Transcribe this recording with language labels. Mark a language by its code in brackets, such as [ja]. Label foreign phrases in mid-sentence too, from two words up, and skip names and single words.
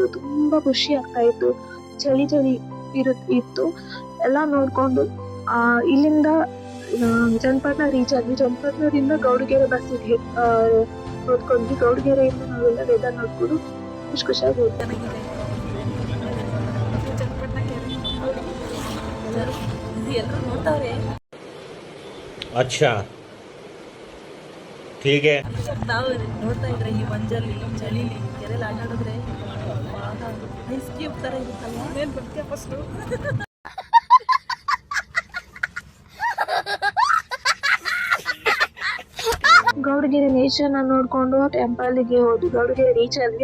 [kn] ತುಂಬಾ ಖುಷಿ ಆಗ್ತಾ ಇತ್ತು. ಚಳಿ ಇತ್ತು. ಎಲ್ಲಾ ನೋಡ್ಕೊಂಡು ಇಲ್ಲಿಂದ ಚನ್ನಪಟ್ಟಣ ರೀಚ್ ಆದ್ವಿ. ಚನ್ನಪಟ್ಟಣದಿಂದ ಗೌಡಗೆರೆ ಬಸ್ ಹೊತ್ಕೊಂಡ್ವಿ. ಗೌಡಗೆರೆಯಿಂದ ನಾವೆಲ್ಲ ವೆದರ್ ನೋಡ್ಕೊಂಡು ಖುಷಿಯಾಗಿ ಹೋದ್ವಿ. [hi] अच्छा ठीक है. [kn] ನಾವು ನೋಡ್ತಾ ಇದ್ರೆ ಈ ಮಂಜಲ್ಲಿ ಚಳಿಲಿ ಕೆರೆಯಲ್ಲಿ ಆಟ ಆಡಿದ್ರೆ [en] ice cube [kn] ತರ ಇರುತ್ತಲ್ಲ, ಏನ್ ಬರ್ತೀಯ ಫಸ್ಟು? ಗೌಡಗೆರೆ ನೇಚರ್ನ ನೋಡ್ಕೊಂಡು ಟೆಂಪಲ್ಗೆ ಹೋದ್ವಿ. ಗೌಡಗೆರೆ ರೀಚ್ ಆದ್ವಿ.